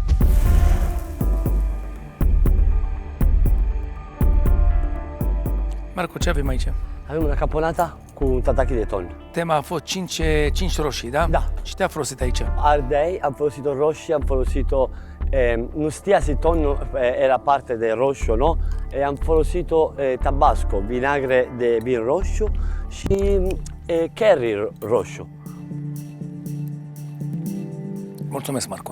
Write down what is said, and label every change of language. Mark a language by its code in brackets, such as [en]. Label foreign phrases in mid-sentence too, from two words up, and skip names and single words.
[ro] Marco, ce avem aici? Avem una caponata cu tataki de ton. Tema a fost 5 roșii, da? Da. Ce te-a folosit aici? Ardei, am folosit roșii, am folosit nu știa [it] se tonno era parte del [ro] roșu, no? E am folosit tabasco, vinagre de vin roșu și curry roșu. Mulțumesc, Marco.